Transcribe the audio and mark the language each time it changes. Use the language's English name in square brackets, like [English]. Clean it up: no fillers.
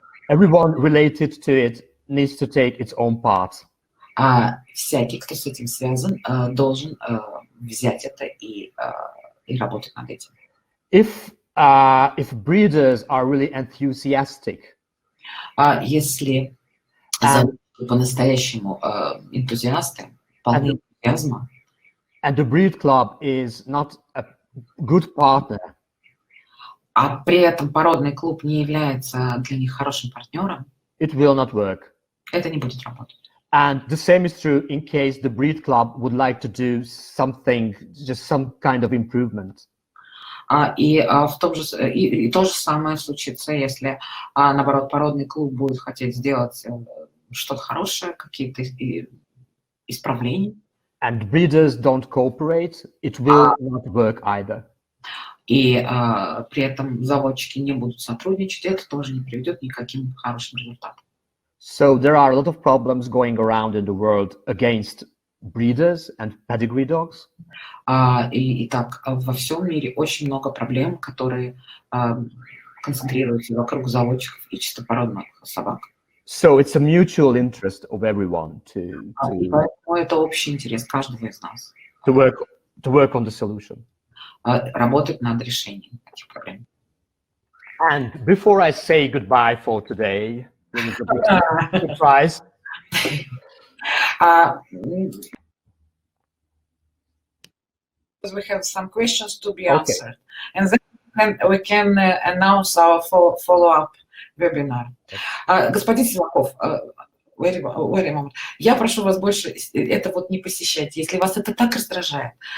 [English] Everyone related to it needs to take its own part. [Russian] Всякий, кто с этим связан, должен взять это и работать над этим. [English] If breeders are really enthusiastic, [Russian] если по-настоящему энтузиасты, полны энтузиазма, [English] and the breed club is not a good partner, [Russian] а при этом породный клуб не является для них хорошим партнером, [English] it will not work. [Russian] Это не будет работать. [English] And the same is true in case the breed club would like to do something, just some kind of improvement. [Russian] И то же самое случится, если, наоборот, породный клуб будет хотеть сделать что-то хорошее, какие-то исправления. [English] And breeders don't cooperate, it will not work either. [Russian] И при этом заводчики не будут сотрудничать, это тоже не приведет ни к каким хорошим результатам. [English] So there are a lot of problems going around in the world against breeders and pedigree dogs. [Russian] Итак, во всем мире очень много проблем, которые концентрируются вокруг заводчиков и чистопородных собак. [English] So it's a mutual interest of everyone to [Russian] поэтому это общий интерес каждого из нас. [English] To work on the solution. [Russian] Работать над решением этих проблем. [English] And before I say goodbye for today, this is a big surprise. We have some questions to be answered, and then we can announce our follow-up webinar. [Russian] Господин [English] Силаков, wait a moment. [Russian] Я прошу вас больше это вот не посещать, если вас это так раздражает.